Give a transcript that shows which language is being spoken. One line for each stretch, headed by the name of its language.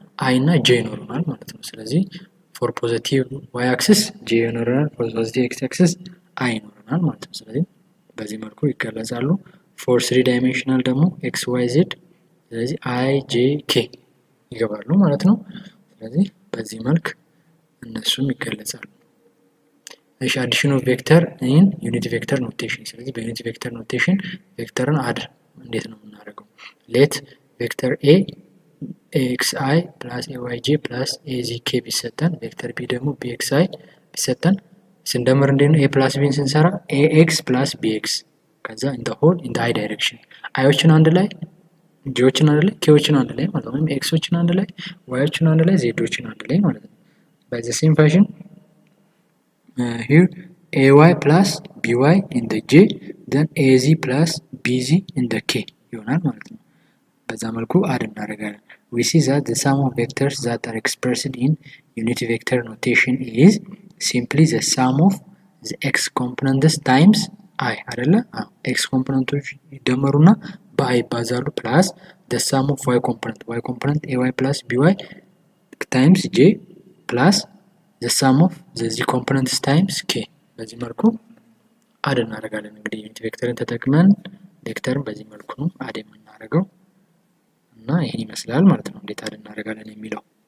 Amharic: I እና j ይኖረናል ማለት ነው። ስለዚህ
English: for positive y axis
Amharic: j ይኖረናል፣
English: for positive x axis
Amharic: I ይኖረናል ማለት ነው። ስለዚህ በዚህ መልኩ ይገለጻሉ።
English: for 3 dimensional
Amharic: ደግሞ x y z ስለዚህ I j k ይገባሉ ማለት ነው። ስለዚህ በዚህ መልክ እነሱም ይገለጻሉ። እሺ
English: addition of vector in unit vector notation።
Amharic: ስለዚህ በዩኒት ቬክተር ኖቴሽን ቬክተርን አድ እንዴት ነው የምናደርገው?
English: let vector a axi plus ayj plus azk
Amharic: ቢሰጠን ቬክተር b ደግሞ bxi ቢሰጠን ስንደምር እንዴት ነው a plus b ስንሰራ ax plus bx ከዛ
English: in the whole in the i direction
Amharic: አይዎችን አንድ ላይ ጆችን አንድ ላይ ኬዎችን አንድ ላይ ማለት ነው። ኤክሶችን አንድ ላይ ዋዮችን አንድ ላይ ዜዶችን አንድ ላይ ማለት ነው።
English: by the same fashion here ay plus by in the j then az plus bz in the k
Amharic: ይሆናል ማለት ነው። በዛ መልኩ አድ እናደርጋለን።
English: we see that the sum of vectors that are expressed in unit vector notation is simply the sum of the x components times I
Amharic: አይደለ? x ኮምፖነንቶች ይደመሩና በአይ ይባዛሉ ፕላስ
English: the sum of y component ay plus by times j plus the sum of the z components times k
Amharic: በዚህ መልኩ አድ እናደርጋለን። እንግዲህ ዩኒት ቬክተርን ተጠቅመን ቬክተርን በዚህ መልኩ ነው አድ የምናደርገው እና ይሄን ይመስላል ማለት ነው እንዴት አድ እናደርጋለን የሚለው።